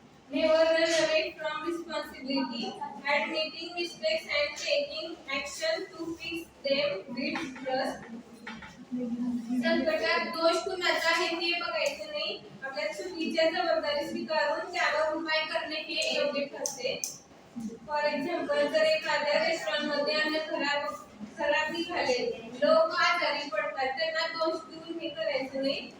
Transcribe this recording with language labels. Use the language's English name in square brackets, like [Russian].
[English] Never run away from responsibility. Admitting mistakes and taking action to fix them builds trust. [Marathi] संकटात दोष कुणाचा आहे ते बघायचं नाही. आपल्या चुकीच्या जबाबदारी स्वीकारून त्यावर उपाय करणे हे योग्य ठरते. [English] for example [Marathi] जर एखाद्या रेस्टॉरंटमध्ये अन्न खराब निघाले, लोक आजारी पडतात, त्यांना दोष देऊन हे करायचं नाही.